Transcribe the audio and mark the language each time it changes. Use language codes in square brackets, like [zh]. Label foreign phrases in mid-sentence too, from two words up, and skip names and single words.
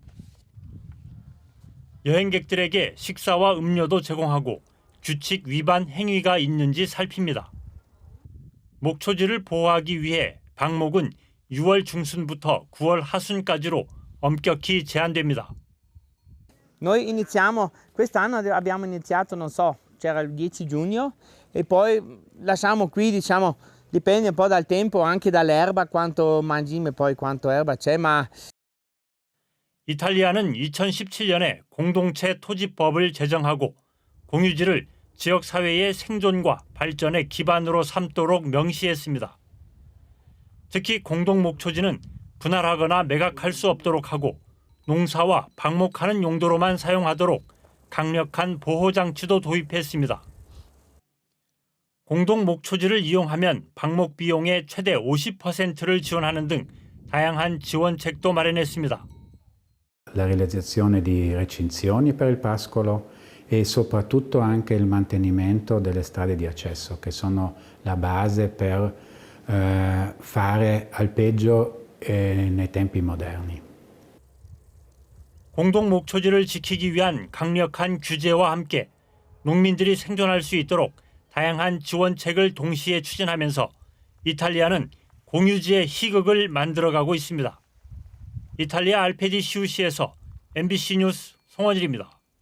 [ko] 여행객들에게 식사와 음료도 제공하고 규칙 위반 행위가 있는지 살핍니다. 목초지를 보호하기 위해 방목은 6월 중순부터 9월 하순까지로 엄격히 제한됩니다. [it] Noi iniziamo, quest'anno abbiamo iniziato, non so, c'era il 10 giugno e poi lasciamo qui, diciamo, dipende un po' dal tempo, anche dall'erba, quanto mangime, poi quanto erba c'è, ma [ko] 이탈리아는 2017년에 공동체 토지법을 제정하고 공유지를 지역사회의 생존과 발전의 기반으로 삼도록 명시했습니다. 특히 공동목초지는 분할하거나 매각할 수 없도록 하고 농사와 방목하는 용도로만 사용하도록 강력한 보호장치도 도입했습니다. 공동목초지를 이용하면 방목 비용의 최대 50%를 지원하는 등 다양한 지원책도 마련했습니다. [it] La realizzazione di recinzioni per il pascolo e soprattutto anche il mantenimento delle strade di accesso, che sono la base per fare alpeggio nei tempi moderni. [ko] 공동목초지를 지키기 위한 강력한 규제와 함께 농민들이 생존할 수 있도록 다양한 지원책을 동시에 추진하면서 이탈리아는 공유지의 희극을 만들어가고 있습니다. 이탈리아 알페지 시우시에서 MBC 뉴스 송원일입니다.